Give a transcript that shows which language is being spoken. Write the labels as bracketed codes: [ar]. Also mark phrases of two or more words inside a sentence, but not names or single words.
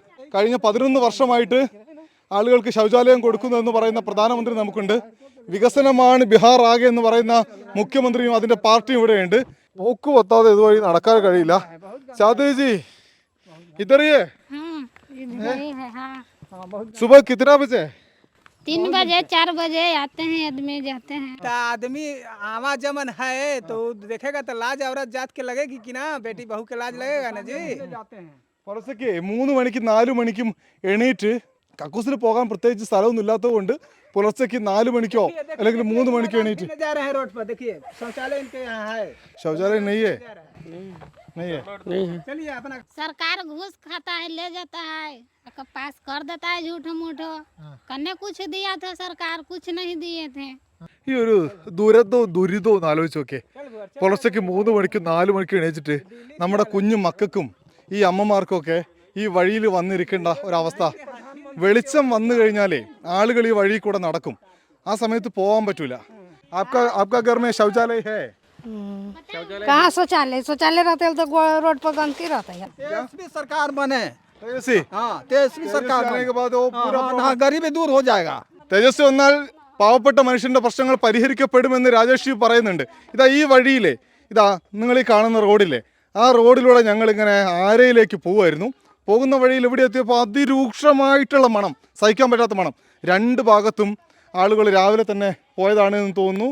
[ml] കഴിഞ്ഞ 11 വർഷമായിട്ട് ആളുകൾക്ക് ശൗചാലയം കൊടുക്കുന്നതെന്ന് പറയുന്ന പ്രധാനമന്ത്രി നമുക്കുണ്ട്. വികസനമാണ് ബീഹാർ ആകെ എന്ന് പറയുന്ന മുഖ്യമന്ത്രിയും അതിൻ്റെ പാർട്ടിയും ഇവിടെയുണ്ട്. മൂക്ക് പൊത്താതെ ഇതുവഴി നടക്കാൻ കഴിയില്ല. [hi] चांदनीजी इधरिये सुबह कितना बजे? 3 बजे 4 बजे आते हैं आदमी जाते हैं। तो आदमी आवाजमन है तो देखेगा तो लाज औरत जात के लगेगी कि ना, बेटी बहू के लाज लगेगा ना जी। [ml] പുലർച്ചയ്ക്ക് 3 മണിക്കും 4 മണിക്കും എണീറ്റ് കക്കൂസിൽ പോകാൻ പ്രത്യേകിച്ച് സ്ഥലമൊന്നും ഇല്ലാത്തതുകൊണ്ട് പുലർച്ചയ്ക്ക് 4 മണിക്കോ അല്ലെങ്കിൽ 3 മണിക്കോ എണീറ്റ് [hi] जा रहे हैं रोड पर, देखिए शौचालय इनके यहाँ है। शौचालय नइये नहीं है। चलिए अपना सरकार घूस खाता है, ले जाता है, पास कर देता है झूठो मूठो। करने कुछ दिया था सरकार, कुछ नहीं दिए थे। [ml] ഈ ഒരു ദുരിതവും ഒന്ന് ആലോചിച്ച് നോക്കേ. പുലർച്ചയ്ക്ക് 3 മണിക്കും 4 മണിക്കും എണീച്ചിട്ട് നമ്മുടെ കുഞ്ഞു മക്കൾക്കും ഈ അമ്മമാർക്കൊക്കെ ഈ വഴിയിൽ വന്നിരിക്കേണ്ട ഒരവസ്ഥ. വെളിച്ചം വന്നു കഴിഞ്ഞാലേ ആളുകൾ ഈ വഴി കൂടെ നടക്കും. ആ സമയത്ത് പോകാൻ പറ്റൂല. [hi] आपका घर में शौचालय है? कहाँ शौचालय रहते तो रोड पर गंदगी रहता है। तेजस्वी सरकार बने, तेजस्वी तेजस्वी सरकार आने के बाद वो पूरा गरीबी दूर हो जाएगा। [ml] തേജസ്വി വന്നാൽ പാവപ്പെട്ട മനുഷ്യന്റെ പ്രശ്നങ്ങൾ പരിഹരിക്കപ്പെടുമെന്ന് രാജേഷ് പറയുന്നുണ്ട്. ഇതാ ഈ വഴിയിലെ ഇതാ നിങ്ങൾ ഈ കാണുന്ന റോഡില്ലേ, ആ റോഡിലൂടെ ഞങ്ങളിങ്ങനെ ആരയിലേക്ക് പോവുമായിരുന്നു. പോകുന്ന വഴിയിൽ ഇവിടെ എത്തിയപ്പോൾ അതിരൂക്ഷമായിട്ടുള്ള മണം, സഹിക്കാൻ പറ്റാത്ത മണം. 2 ഭാഗത്തും ആളുകൾ രാവിലെ തന്നെ പോയതാണെന്ന് തോന്നുന്നു.